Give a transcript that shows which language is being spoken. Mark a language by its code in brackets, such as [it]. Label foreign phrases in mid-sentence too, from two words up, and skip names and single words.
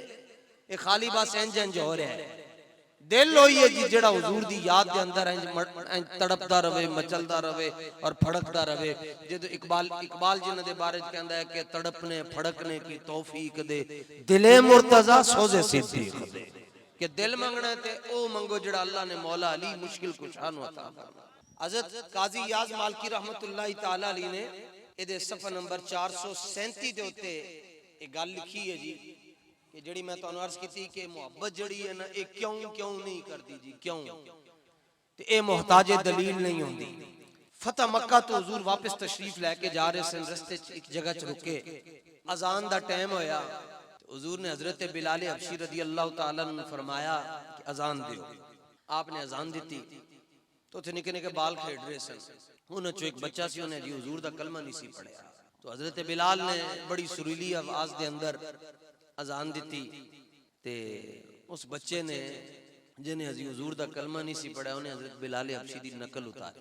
[pa] یہ خالی بس اینج اینج ہو رہا ہے۔ دل ہوئی ہے جی جیہڑا حضور دی یاد دے اندر اینج تڑپدا رہے، مچلدا رہے اور پھڑکدا رہے. جدوں اقبال جنہاں دے بارے چ کہندا ہے کہ [ur] تڑپنے پھڑکنے کی توفیق دے دل مرتضیٰ سوز صدیق دے, [pa] کہ دل منگنا تے او منگو جیہڑا اللہ نے مولا علی مشکل کشا نوں عطا فرمایا. حضرت قاضی عیاض مالکی [ar] رحمة الله تعالى عليه [pa] نے ایہدے صفحہ نمبر 437 دے اتے اک گل لکھی ہے جی کہ جیہڑی میں تہانوں عرض کیتی کہ محبت جیہڑی ہے نہ یہ کیوں کیوں نہیں کرتی جی، کیوں? تے ایہہ محتاج دلیل نہیں ہوندی۔ فتح مکہ تو حضور واپس تشریف لے کے جا رہے سن، رستے چ اک جگہ چ رکے، اذان دا ٹائم ہویا. حضور نے حضرت بلال حبشی [ar] رضي الله تعالى عنه [pa] فرمایا کہ اذان دیو. آپنے اذان دی تو تھے نکے نکے بال کھیڈ رہے سن، انہاں چوں اک بچہ سی، انہاں جی حضور دا کلمہ نہیں سی پڑھیا. تو حضرت بلال نے بڑی سریلی آواز دے اندر اذان دی تے اس بچے نے جنہاں ہجے حضور دا کلمہ نہیں سی پڑھیا انہاں حضرت بلال حبشی دی نقل اتاری.